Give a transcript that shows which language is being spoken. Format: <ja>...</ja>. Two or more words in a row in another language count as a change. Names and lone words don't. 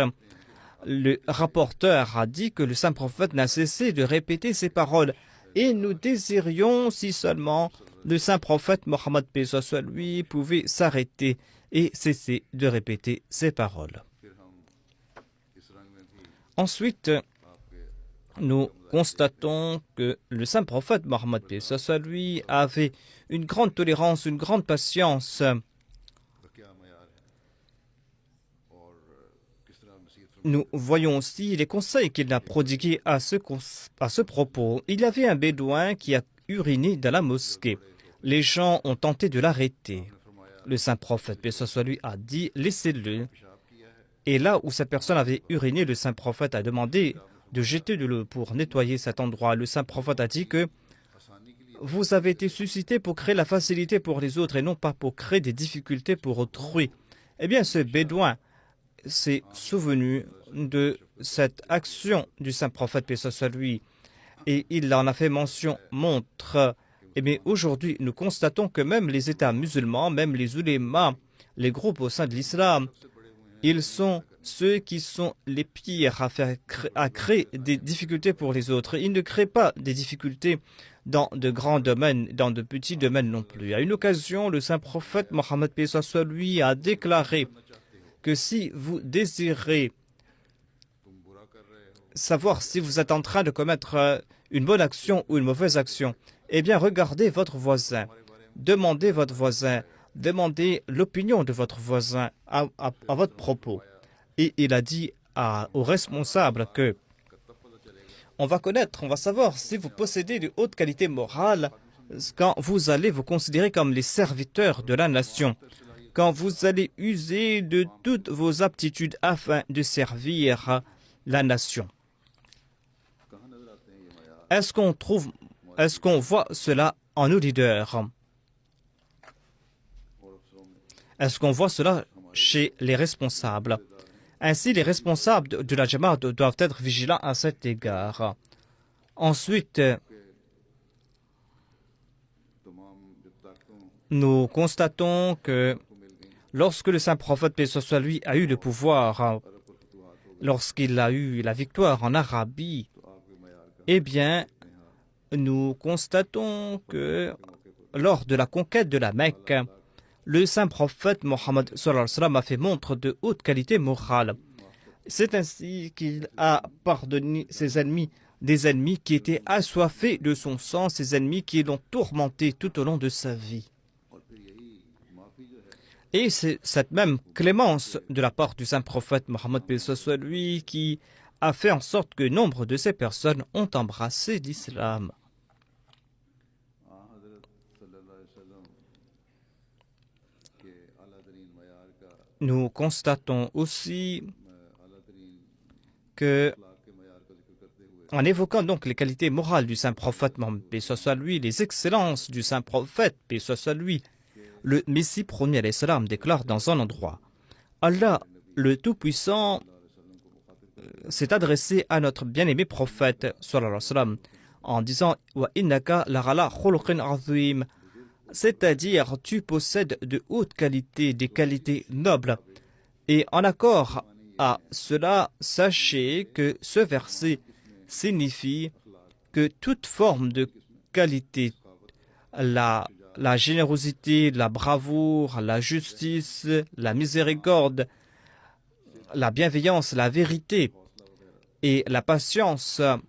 <fr>Le rapporteur a dit que le saint prophète n'a cessé de répéter ces paroles et nous désirions, si seulement le saint prophète Mohammed, paix soit sur lui, pouvait s'arrêter et cesser de répéter ces paroles. Ensuite, nous constatons que le saint prophète Mohammed paix soit sur lui avait une grande tolérance, une grande patience.</fr> <ur>کا کیا معیار ہے اور کس طرح نصیحت فرما</ur> <fr>Nous voyons aussi les conseils qu'il a prodigués à ce propos. Il y avait un bédouin qui a uriné dans la mosquée. Les gens ont tenté de l'arrêter. Le saint prophète paix soit sur lui a dit laissez-le.</fr> <ur>پیشاب کیا ہے</ur> <fr>Et là où cette personne avait uriné, le saint prophète a demandé de jeter de l'eau pour nettoyer cet endroit. Le saint prophète a dit que</fr> <ur>آسانی کے لیے</ur> <fr>vous avez été suscité pour créer la facilité pour les autres et non pas pour créer des difficultés pour autrui. Eh bien, ce bédouin s'est souvenu de cette action du saint prophète paix soit sur lui et il en a fait mention, montre. Eh bien, aujourd'hui, nous constatons que même les États musulmans, même les ulémas, les groupes au sein de l'islam, ils sont ceux qui sont les pires à créer des difficultés pour les autres. Ils ne créent pas des difficultés dans de grands domaines, dans de petits domaines non plus. À une occasion, le saint prophète Mohammed paix soit sur lui a déclaré que si vous désirez</fr> <ur>تم برا کر رہے ہو</ur> <fr>savoir si vous êtes en train de commettre une bonne action ou une mauvaise action, eh bien regardez votre voisin, demandez votre voisin, demandez l'opinion de votre voisin à votre propos. Et il a dit aux responsables que on va connaître, on va savoir si vous possédez de haute qualité morale quand vous allez vous considérer comme les serviteurs de la nation, quand vous allez user de toutes vos aptitudes afin de servir la nation.</fr> <ur>کہاں نظر آتے ہیں یہ معیار</ur> <fr>Est-ce qu'on voit cela en nos leaders?</fr> <ur>اور افسروں میں</ur> <fr>Est-ce qu'on voit cela chez les responsables? Ainsi, les responsables de la Jamaat doivent être vigilants à cet égard. Ensuite,</fr> <ur>تمام جب طاقتوں</ur> <fr>nous constatons que</fr> <ur>کو مل گئی</ur> <fr>lorsque le saint prophète paix soit sur lui a eu le pouvoir,</fr> <ur>عرب پر فتوحات ہو گئے</ur> <fr>lorsqu'il a eu la victoire en Arabie,</fr> <ur>تو آپکے معیار کا</ur> <fr>eh bien, nous constatons que lors de la conquête de la Mecque, le saint prophète Mohammed</fr> <ar>صلى الله عليه وسلم</ar> <fr>a fait montre de haute qualité morale. C'est ainsi qu'il a pardonné ses ennemis, des ennemis qui étaient assoiffés de son sang, ses ennemis qui l'ont tourmenté tout au long de sa vie.</fr> <ur>اور پھر یہی معافی جو ہے</ur> <fr>Et c'est cette même clémence de la part du saint prophète Mohammed paix soit sur lui qui a fait en sorte que nombre de ces personnes ont embrassé l'islam.</fr> <ur>حضرت</ur> <ar>صلى الله عليه وسلم</ar> <ur>کے اعلیٰ ترین معیار کا</ur> <fr>Nous constatons aussi</fr> <ur>اعلیٰ ترین</ur> <fr>que,</fr> <ur>اخلاق کے معیار کا ذکر کرتے ہوئے</ur> <fr>en évoquant donc les qualités morales du saint prophète Mohammed paix soit sur lui, les excellences du saint prophète paix soit sur lui, le Messie premier</fr> <ar>عليه السلام</ar> <fr>déclare dans un endroit: Allah, le Tout-Puissant, s'est adressé à notre bien-aimé prophète</fr> <ar>صلى الله عليه وسلم,</ar> <fr>en disant</fr> <ar>وإنك لعلى خلق عظيم,</ar> <fr>c'est-à-dire tu possèdes de hautes qualités, des qualités nobles. Et en accord à cela, sachez que ce verset signifie que toute forme de qualité, la générosité, la bravoure, la justice, la miséricorde, la bienveillance, la vérité et la patience,</fr>